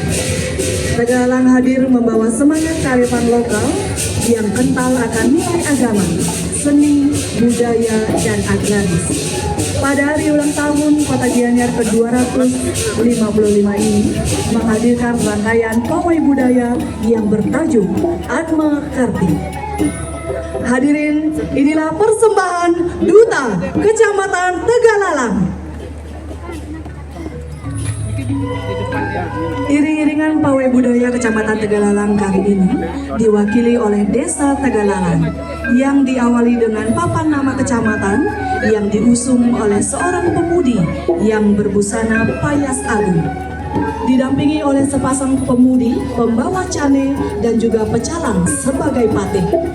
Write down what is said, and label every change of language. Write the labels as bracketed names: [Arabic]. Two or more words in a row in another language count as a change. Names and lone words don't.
[Indonesian] Tagalalang hadir membawa semangat kearifan lokal yang kental akan nilai agama, seni, budaya, dan agraris. Pada hari ulang tahun Kota Gianyar ke-255 ini menghadirkan rangkaian pawai budaya yang bertajuk Atma Karti. Hadirin, inilah persembahan Duta Kecamatan Tegalalang. Iring-iringan pawai budaya Kecamatan Tegalalang kali ini diwakili oleh Desa Tegalalang yang diawali dengan papan nama kecamatan yang diusung oleh seorang pemudi yang berbusana [Balinese] payas agung. [Indonesian] Didampingi oleh sepasang pemudi, pembawa cane, dan juga pecalang sebagai patih.